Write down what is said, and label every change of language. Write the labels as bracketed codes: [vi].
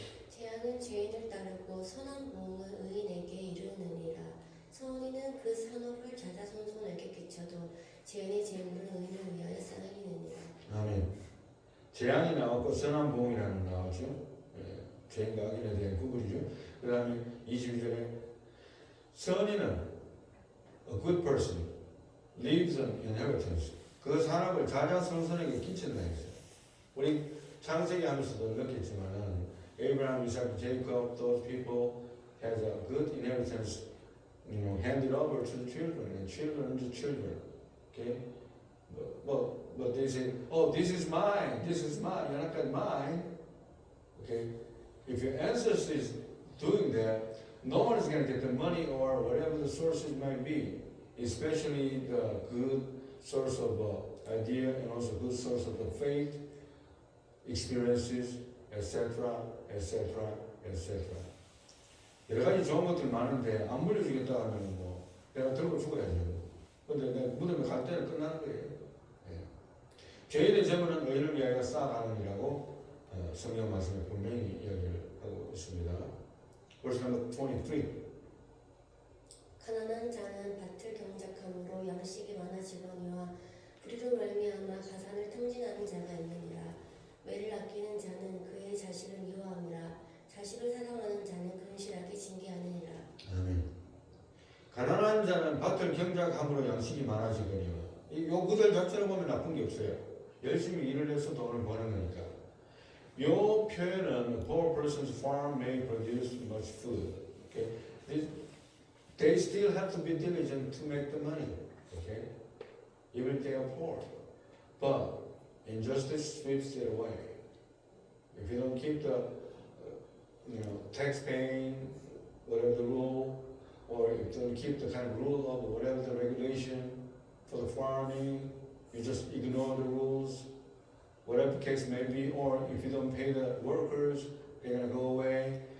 [ko] 재앙은 죄인을 따르고 선한 보응은 의인에게 이르느니라. 선인은 그 선업을 자자손손에게 끼쳐도 죄인의 재물은 의인을 위하여 쌓이느니라. 아멘. 재앙이 나왔고 선한 보응이라는 나왔죠. 죄인과 악인에 대한 구분이죠. 그 다음에 22절에 선인은 [en] a good person leaves an inheritance. [ko] 그 산업을 자자손손에게 끼친다 했어요. 우리 창세기 하면서도 느꼈지만은 [en] Abraham, Isaac, Jacob, those people has a good inheritance, handed over to the children and children to children. Okay, but they say, oh, this is mine. You're not got mine. Okay, if your ancestor is doing that, no one is going to get the money or whatever the sources might be, especially the good source of idea and also good source of the faith, experiences, etc., etc., etc. [ko] 여러 가지 좋은 것들이 많은데 안 물려주겠다 하면 뭐 내가 들고 죽어야죠. 근데 내가 무덤에 갈 때는 끝나는 거예요. 죄인의 재물은 의인을 위하여 쌓아가느니라고 성경 말씀에 분명히 이야기를 하고 있습니다. Verse number 23. 가난한 자는 밭을 경작함으로 양식이 많아지거니와 불의로 말미암아 가산을 탕진하는 자가 있느니라. 매를 아끼는 자는 그의 자식을 미워함이라. 자식을 사랑하는 자는 근실하게 징계하느니라. 아멘. 가난한 가난한 자는 밭을 경작함으로 양식이 많아지거니와. 요 구절 자체로 보면 나쁜 게 없어요. 열심히 일을 해서 돈을 버는 거니까. 요 표현은 [en] poor person's farm may produce much food. Okay? They still have to be diligent to make the money. Okay? Even if they are poor. But injustice sweeps it away. If you don't keep the tax paying, whatever the rule, or if you don't keep the kind of rule of whatever the regulation for the farming, you just ignore the rules, whatever the case may be, or if you don't pay the workers, they're gonna go away.